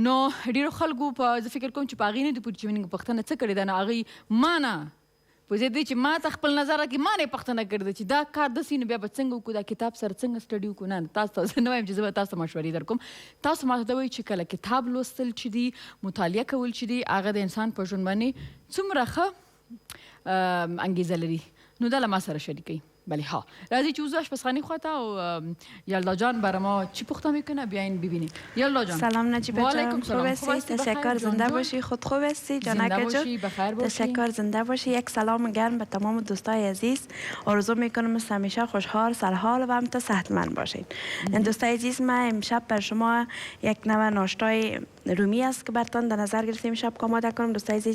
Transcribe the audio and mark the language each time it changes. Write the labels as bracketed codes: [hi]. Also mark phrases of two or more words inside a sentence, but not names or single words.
[ps] نو ډېرو خلکو په زه فکر کوم چې په هغې نه دي پوهېږي چې موږ پوښتنه څه کړې ده نو هغوی ما نه په ضد دی چې ما ته خپل نظر راکړي ما نه یې پوښتنه کړې ده چې دا کار داسې نو بیا به څنګه وکړو دا کتاب سره څنګه سټډي وکړو نه تاسو ته زه نه وایم چې زه به تاسو ته مشورې در کوم تاسو ما ته دا وایي چې کله کتاب لوستل چې دي مطالعه کول چې دي هغه د انسان په ژوند باندې څومره ښه انګیزه لري نو دا له ما سره شریکوي بله ها راځئ چې وزو آشپزخانه خواته او یلدا جان [fa] برای ما چی پخته میکنه بیاین ببینیم [ps] یلدا جان [fa] سلام نجیبه جان خوب هستی تشکر زنده باشی خود خوب هستی جانکه جان تشکر زنده باشی یک سلام گرم به تمام دوستای عزیز آرزو میکنم مثل همیشه خوشحال سرحال و هم تا صحتمند باشین دوستای عزیز من امشب بر شما یک نوع ناشتای رومی است که براتون در نظر گرفتیم شب که آماده کنم دوستای عزیز